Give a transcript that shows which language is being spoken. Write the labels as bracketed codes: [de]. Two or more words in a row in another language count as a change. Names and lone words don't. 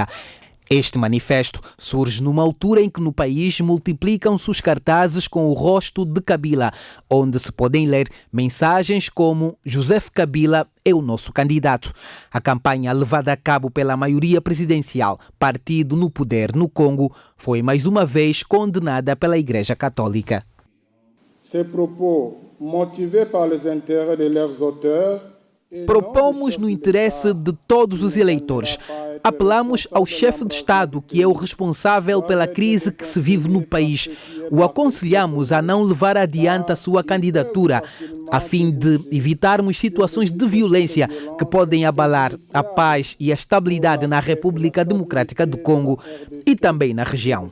[pt] Este manifesto surge numa altura em que no país multiplicam-se os cartazes com o rosto de Kabila, onde se podem ler mensagens como Joseph Kabila é o nosso candidato. A campanha levada a cabo pela maioria presidencial, partido no poder no Congo, foi mais uma vez condenada pela Igreja Católica. [fr] Ces propos motivés par les intérêts de leurs auteurs. [pt] Propomos no interesse de todos os eleitores. Apelamos ao chefe de Estado, que é o responsável pela crise que se vive no país. O aconselhamos a não levar adiante a sua candidatura, a fim de evitarmos situações de violência que podem abalar a paz e a estabilidade na República Democrática do Congo e também na região.